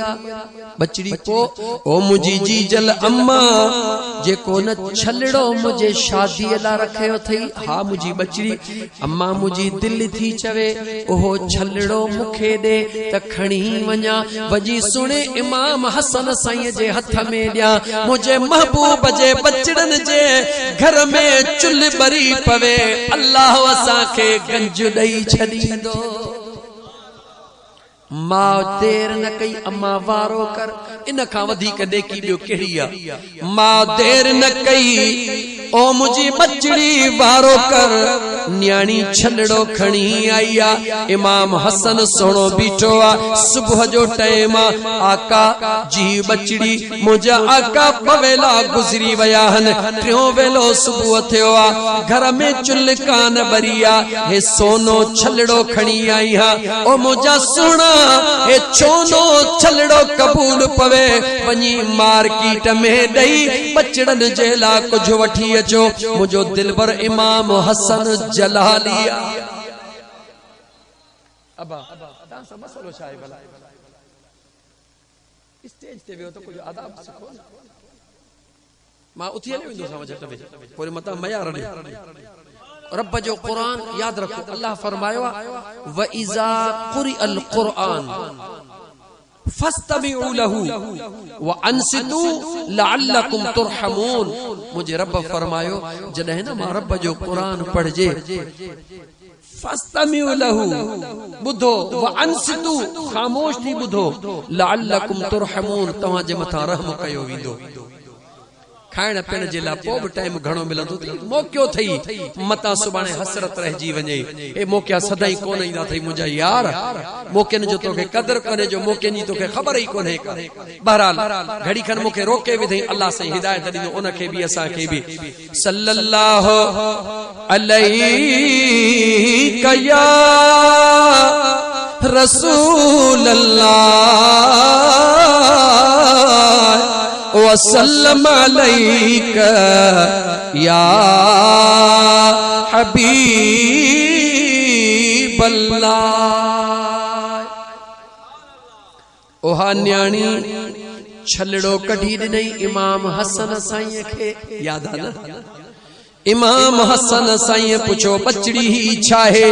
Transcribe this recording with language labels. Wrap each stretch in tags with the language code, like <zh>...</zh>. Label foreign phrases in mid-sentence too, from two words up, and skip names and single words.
<sd>बचड़ी को ओ मुझी जीजल अम्मा जे को न छलड़ो मुझे शादी ला रखियो थई। हा मुझी बचड़ी अम्मा मुझी दिल थी चवे ओहो छलड़ो मुखे दे त खणी वञा वजी सुणे इमाम हसन साईं जे हथ में दिया। मुझे महबूब जे बचड़न जे घर में चुल्ह बरी पवे अल्लाह असा के गंज दई छदींदो। मां देर न कई अम्मा वारो कर, इन खां वधीक नेकी ॿियो कहिड़ी आ। मां देर न कई ओ मुझी बचड़ी वारो कर, न्याणी छलड़ो खणी आई आ। इमाम हसन सोनो बीठो आ। सुबह जो टाइम आका जी बचड़ी मुझा आका पवेला गुजरी वया हन। टियों वेलो सुबह थियो आ। घर में चुल्ह कान बरिया हे सोनो छलड़ो खणी आई हा। ओ मुझा सुना हे छोनो छलड़ो कबूल पवे वनी मार्केट में दई बचड़न जे ला कुछ वठी अचो। मुझो दिलबर इमाम हसन जलालिया। अबा ता सब मसलो छाए भला स्टेज ते वियो तो कुछ आदाब सिखो। मां उथी हली वेंदो सां झट में पोइ मता मयार ने रब जो कुरान याद रखो। अल्लाह फरमायो</sd> <ar>وإذا قرئ القرآن فاستمعوا له وأنصتوا لعلكم ترحمون.</ar> <sd>मुझे रब फरमायो जॾहिं न मां रब जो कुरान पढ़जे</sd> <ar>فاستمعوا له</ar> <sd>बुधो</sd> <ar>وأنصتوا</ar> <sd>खामोश थी बुधो</sd> <ar>لعلكم ترحمون</ar> <sd>तवां जे मथा रहम कयो वेंदो। खाइण पीअण जे लाइ पोइ बि टाइम घणो मिलंदो मौक़ो थई मता सुभाणे हसरत रहिजी वञे। ए मौक़ा सदाई कोन ईंदा थई मुंहिंजा यार। मौक़नि जो तोखे कदर कोन्हे जो मौक़नि जी तोखे ख़बर ई कोन्हे। बहरहाल घड़ी खन मूंखे रोके विधई अल्लाह साईं हिदायत ॾींदो उनखे बि असांखे बि।</sd> <ar>صلى الله عليه يا رسول الله وسلم عليك يا حبيب الله.</ar> <sd>ओहा न्याणी छलड़ो कढी ॾिनई इमाम हसन साईं खे। याद आ न इमाम हसन साईं पुछो बचड़ी ही छाहे।</sd>